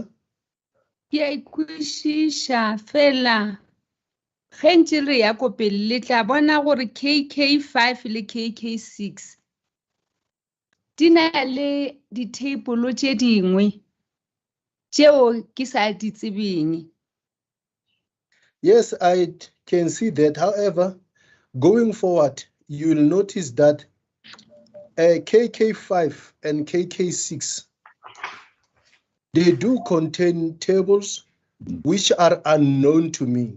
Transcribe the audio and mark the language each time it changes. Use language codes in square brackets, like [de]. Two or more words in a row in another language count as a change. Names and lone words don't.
[nso] Ke a ikwešiša fela ge ntse re ya ko pele le tla bona gore KK5 le KK6 di na le ditable tše dingwe tšeo ke sa di tsebeng. [en] Yes, I can see that. However, going forward, you will notice that KK5 and KK6, they do contain tables which are unknown to me.